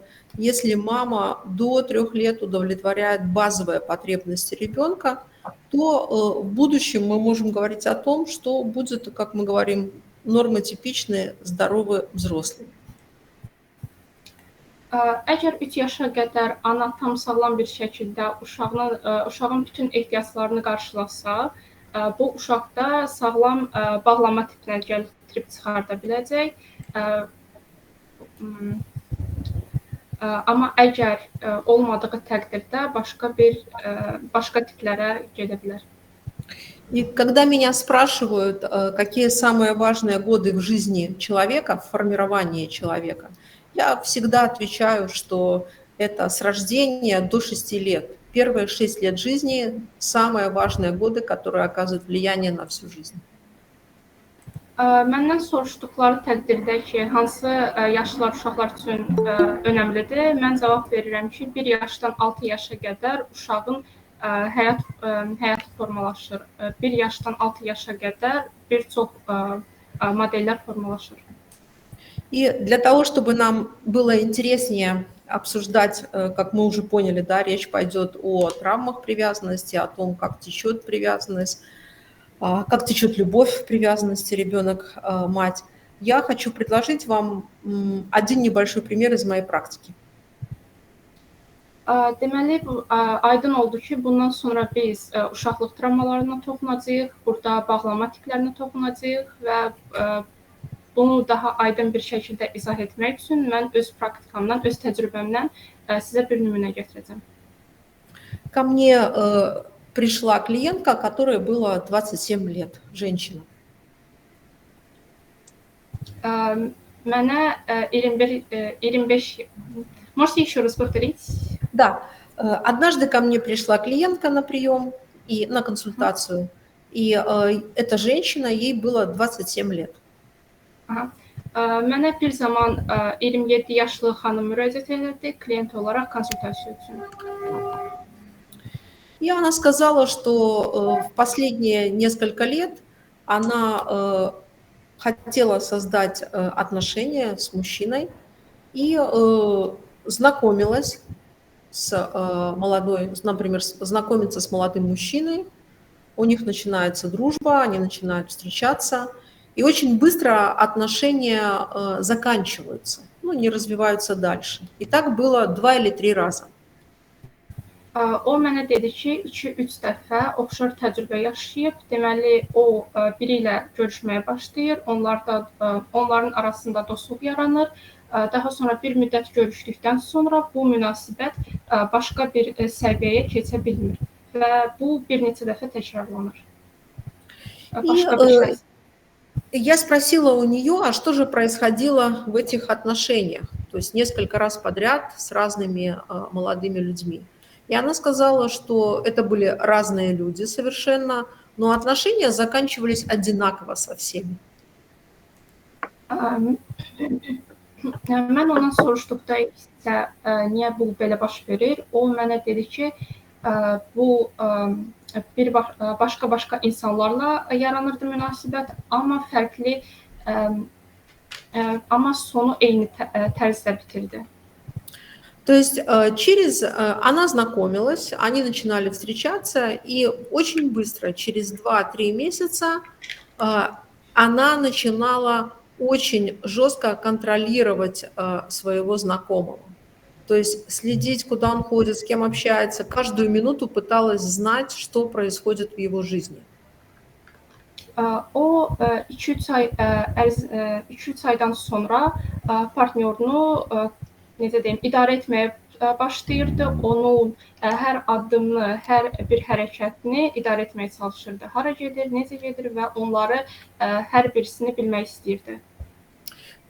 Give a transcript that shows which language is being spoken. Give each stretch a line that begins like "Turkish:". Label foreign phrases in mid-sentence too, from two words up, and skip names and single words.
Russian: Если мама до 3 лет удовлетворяет базовые потребности ребенка, то в будущем мы можем говорить о том, что будет, как мы говорим, нормотипичный, здоровый взрослый.
Azerbaijani: Əgər 3 yaşa qədər ana tam sağlam bir şəkildə uşağın bütün ehtiyaclarını qarşılasa, bu uşaqda sağlam bağlanma tipinə gətirib çıxarda biləcək. Amma əgər olmadığı təqdirdə başqa tiplərə gedə bilər.
Russian: И когда меня спрашивают, какие самые важные годы в жизни человека, в формировании человека, я всегда отвечаю, что это с рождения до 6 лет. Первые 6 лет жизни – самые важные годы, которые оказывают влияние на всю жизнь.
Azerbaijani: Məndən soruşduqları təqdirdə ki, hansı yaşlar uşaqlar üçün önəmlidir, mən cavab verirəm ki, 1 yaşdan 6 yaşa qədər uşağın həyatı formalaşır. 1 yaşdan 6 yaşa qədər bir çox modellər formalaşır.
Russian: И для того, чтобы нам было интереснее обсуждать, как мы уже поняли, да, речь пойдет о травмах привязанности, о том, как течет привязанность, как течет любовь в привязанности ребенок-мать, я хочу предложить вам один небольшой пример из моей практики.
Azerbaijani: Deməli, aydın oldu ki, bundan sonra biz uşaqlıq travmalarına toxunacağıq, burada bağlanma tiplərinə toxunacağıq və bunu daha aydın bir şəkildə izah etmək üçün mən öz praktikamdan, öz təcrübəmdən sizə bir nümunə gətirəcəm.
Russian: Ко мне пришла клиентка, которой было 27 лет, женщина.
Azerbaijani: Mənə 25...
Russian: Можете еще раз повторить? Да. Однажды ко мне пришла клиентка на прием и на консультацию, и эта женщина, ей было 27 лет.
Azerbaijani: Mənə bir zaman 27 yaşlı xanım müraciət etdi klient olaraq konsultasiya üçün.
Russian: И она сказала, что в последние несколько лет она хотела создать отношения с мужчиной и знакомилась с например, знакомиться с молодым мужчиной, у них начинается дружба, они начинают встречаться, и очень быстро отношения заканчиваются, не развиваются дальше. И так было 2 или 3 раза.
Azerbaijani: O mənə dedi ki, 2-3 dəfə oxşar təcrübə yaşayıb, deməli o biri ilə görüşməyə başlayır, onların arasında dostluq yaranır. Daha sonra bir müddət görüşdükdən sonra bu münasibət başqa bir səviyyəyə keçə bilmir və bu bir neçə dəfə təkrarlanır.
Russian: Я спросила у нее, а что же происходило в этих отношениях, то есть несколько раз подряд с разными молодыми людьми. И она сказала, что это были разные люди совершенно, но отношения заканчивались одинаково со всеми.
Azerbaijani: Mən ondan soruşduqda isə niyə bu belə baş verir, o mənə dedi ki, bu başqa insanlarla yaranırdı münasibət, amma fərqli, amma sonu eyni tərzdə bitirdi.
Russian: То есть она знакомилась, они начинали встречаться, и очень быстро, через 2-3 месяца, она начинала очень жестко контролировать своего знакомого. То есть следить, куда он ходит, с кем общается, каждую минуту пыталась знать, что происходит в его жизни.
Azerbaijani: O 2-3 aydan sonra partnyorunu idarə etməyə başlayırdı. Onun hər addımını, hər bir hərəkətini idarə etməyə çalışırdı. Hara gedir, necə gedir və onları hər birisini bilmək istəyirdi.